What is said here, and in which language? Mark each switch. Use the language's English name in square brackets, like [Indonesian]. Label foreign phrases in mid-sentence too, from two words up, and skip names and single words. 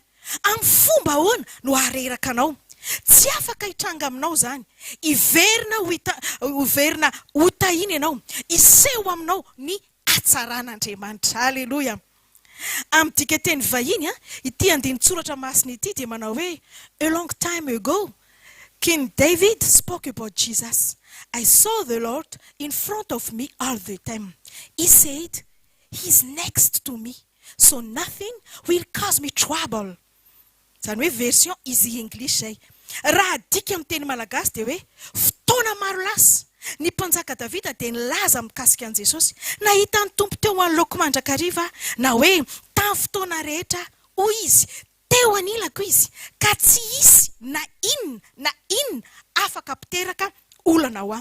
[Malagasy] Amin'ny fomba ahoana no areraka anao? Tsy afaka hitranga aminao izany. Iverina hotahina ianao. Iseho aminao ny hatsaran'Andriamanitra. Halleluja. Amin'ny dika teny vahiny ity andinin-tsoratra masina ity dia manao hoe [English] a long time ago King David spoke about Jesus. I saw the Lord in front of me all the time. He said, he's next to me, so nothing will cause me trouble. [Malagasy] Zany hoe version [English] easy English [Malagasy] zay. Raha dika amin'ny teny malagasy dia hoe fotoana fotoana maro lasa ny mpanjaka davida dia nilaza mikasika an' jesosy nahita ny tompo teo an'laoko mandrakariva na hoe tamin'ny fotoana rehetra hoy izy teo anilako izy ka tsy isy na inona afaka mpiteraka olana ho aho.